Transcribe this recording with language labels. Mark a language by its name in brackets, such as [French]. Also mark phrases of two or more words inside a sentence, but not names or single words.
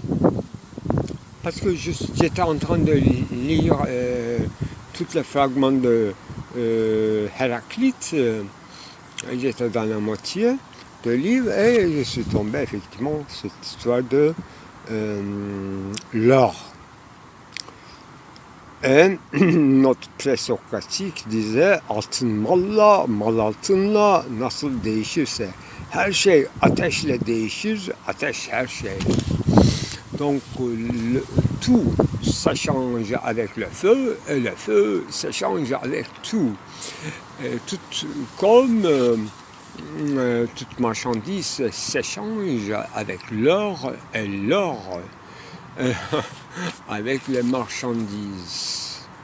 [French] Parce que j'étais en train de lire tous les fragments de Héraclite. J'étais dans la moitié de livre et je suis tombé effectivement sur cette histoire de l'or. Et notre pré-socratique disait [Turkish] altın mal altınla nasıl değişirse her şey ateşle değişir, ateş her şey. [French] Donc tout s'échange avec le feu, et le feu s'échange avec tout. Comme toute marchandise s'échange avec l'or et l'or avec les marchandises.